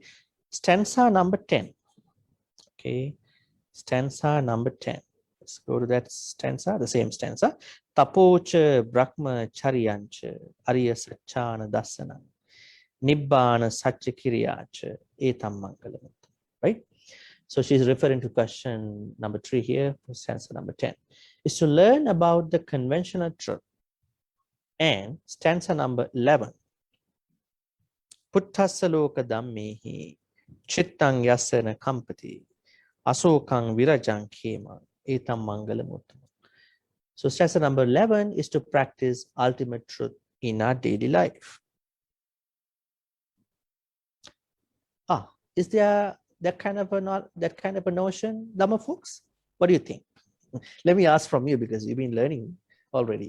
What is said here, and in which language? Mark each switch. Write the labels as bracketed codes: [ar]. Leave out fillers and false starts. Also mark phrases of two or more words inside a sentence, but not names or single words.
[en] Stanza number 10. Okay, stanza number 10. Let's go to that stanza, the same stanza. [pi] Tapocha Brahmacharyancha Arya Sachana Dasana Nibbana Satchakiryacha Etam Maṅgala. [en] Right? So she's referring to question number 3 here, stanza number 10. Is to learn about the conventional truth. And stanza number 11. [pi] Putthassaloka Dhammehi Chittang Yasana Kampati Asokang Virajang Kema Etam Maṅgala Uttama. [en] So stanza number 11 is to practice ultimate truth in our daily life. Is there that kind of a notion, Dhamma folks? What do you think? Let me ask from you, because you've been learning already.